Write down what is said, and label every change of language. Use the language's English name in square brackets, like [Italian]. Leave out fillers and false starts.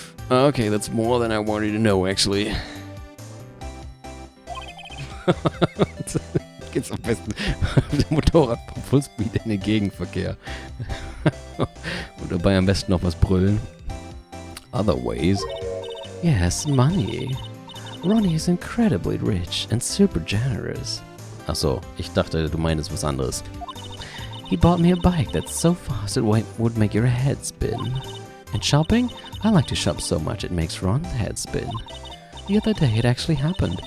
[English] Okay, that's more than I wanted to know, actually. [German] Geht's am besten auf dem Motorrad vom Fullspeed in den Gegenverkehr. Und dabei am besten noch was brüllen. [English] Other ways. Yes, money. Ronnie is incredibly rich and super generous. [German] Achso, ich dachte, du meinst was anderes. [English] He bought me a bike that's so fast it would make your head spin. And shopping? I like to shop so much it makes Ron's head spin. The other day it actually happened.